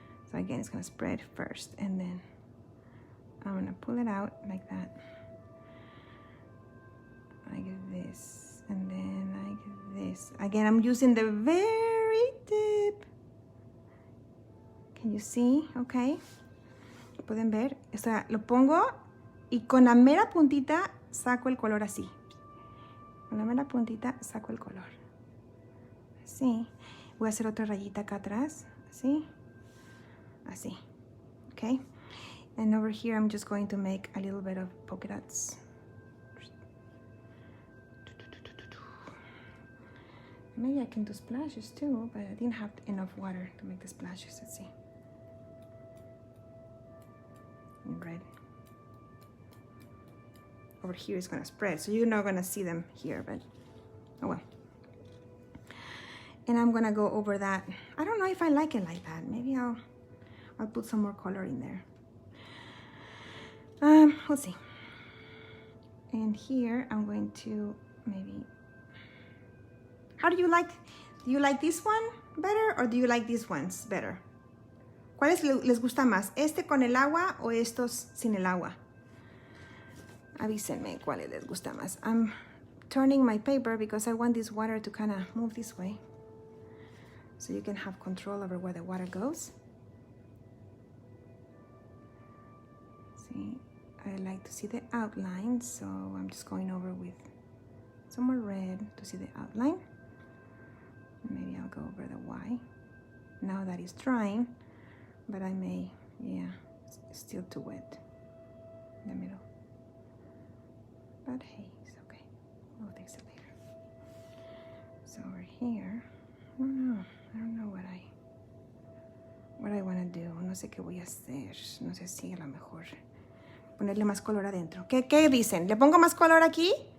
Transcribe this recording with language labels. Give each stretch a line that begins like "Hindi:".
English: So again, it's gonna spread first, and then I'm gonna pull it out like that, like this, and then like this. Again, I'm using the very tip. Can you see? Okay.
Spanish: ¿Pueden ver? O sea, lo pongo y con la mera puntita saco el color así. Con la mera puntita saco el color. Así. Voy a hacer otra rayita acá atrás. Así. Así. Okay.
English: And over here, I'm just going to make a little bit of polka dots. Maybe I can do splashes too, but I didn't have enough water to make the splashes. Let's see. In red. Over here is gonna spread, so you're not gonna see them here, but oh well. And I'm gonna go over that. I don't know if I like it like that. Maybe I'll put some more color in there. We'll see. And here I'm going to maybe. How do you like this one better, or do you like these ones better?
Spanish: ¿Cuáles les gusta más? ¿Este con el agua o estos sin el agua? Avísenme cuáles les gusta más.
English: I'm turning my paper because I want this water to kind of move this way, so you can have control over where the water goes. See, I like to see the outline, so I'm just going over with some more red to see the outline. Maybe I'll go over the Y now that it's drying, but I may, yeah, it's still too wet in the middle. But hey, it's okay. We'll fix it later. So over here, I don't know what I want to do.
Spanish: No sé qué voy a hacer. No sé si a lo mejor ponerle más color adentro. ¿Qué dicen? ¿Le pongo más color aquí?